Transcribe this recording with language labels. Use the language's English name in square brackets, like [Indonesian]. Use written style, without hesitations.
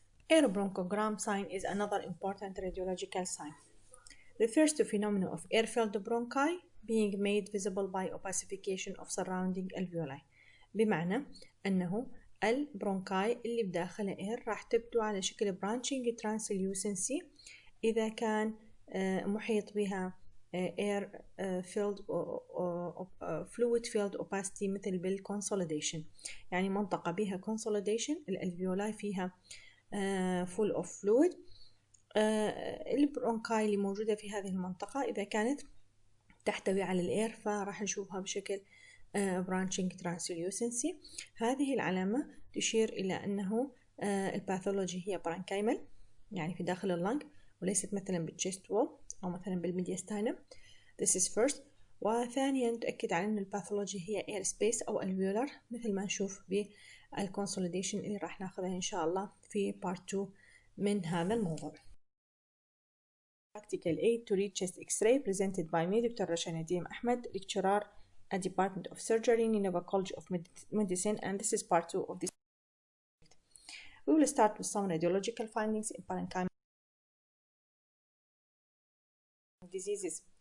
[English] Air-bronchogram sign is another important radiological sign. Refers to phenomena of air-filled bronchi being made visible by opacification of surrounding alveoli. [Arabic] بمعنى أنه البرونكاي اللي بداخلها air راح تبدو على شكل [English] branching translucency [Arabic] إذا كان محيط بها [English] air filled fluid filled opacity [Arabic] مثل بالconsolidation، يعني منطقة بها consolidation الالفيولاي فيها [English] full of fluid. [Arabic] البرونكاي اللي موجودة في هذه المنطقة إذا كانت تحتوي على الإير فراح نشوفها بشكل [English] branching translucency. [Arabic] هذه العلامة تشير إلى أنه الباثولوجي هي برانكايمال، يعني في داخل اللنج، وليست مثلا بالchest wall أو مثلا بالميدياستاينم. [English] This is first. [Arabic] وثانيا تؤكد على أن الباثولوجي هي [English] air space [Arabic] أو alveolar، مثل ما نشوف بالconsolidation اللي راح ناخذها إن شاء الله في part 2 من هذا الموضوع. [English] Practical aid to read chest X-ray presented by me Dr. Rasha Nadim Ahmed, lecturer at Department of Surgery, Nineveh College of Medicine, and this is part 2 of this. We will start with some radiological findings in parenchymal diseases.